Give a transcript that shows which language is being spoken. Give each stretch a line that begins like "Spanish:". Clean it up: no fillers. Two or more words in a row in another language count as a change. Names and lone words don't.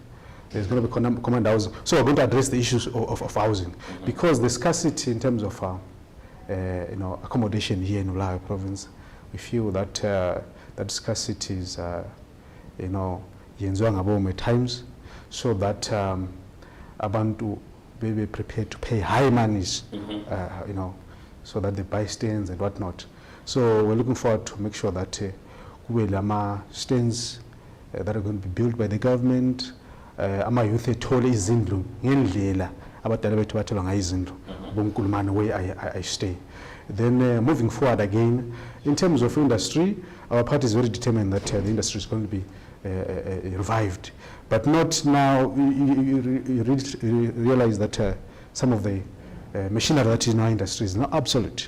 English: There's going to be command housing. So we're going to address the issues of housing, because the scarcity in terms of you know, accommodation here in Bulawayo province, we feel that that scarcity is you know,
North Ndebele: yenziwa ngabom
English: at times, so that abantu be prepared to pay high monies, you know, so that they buy stands and whatnot. So we're looking forward to make sure that lama stands that are going to be built by the government,
North Ndebele: ama youth ethole izindlu ngendlela abadala bethu bathelwa ngayo izindlu bomkulumane
English: where I stay. Then moving forward again, in terms of industry, our party is very determined that the industry is going to be revived, but not now. You realize that some of the machinery that is in our industry is not obsolete.